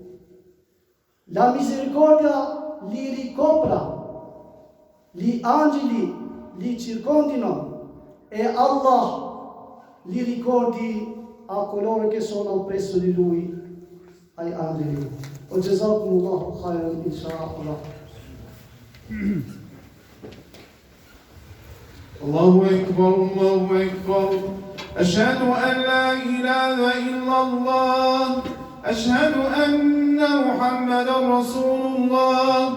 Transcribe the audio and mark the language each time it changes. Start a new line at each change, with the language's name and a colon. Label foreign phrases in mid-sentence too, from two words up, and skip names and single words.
Italian: La misericordia li ricopra, gli angeli li circondino e Allah li ricordi a coloro che sono oppresso di Lui, ai angeli.
Arabic: يا جزاكم الله خيرا إن شاء الله. الله أكبر، الله أكبر. أشهد أن لا إله إلا الله. أشهد أن محمدا رسول الله.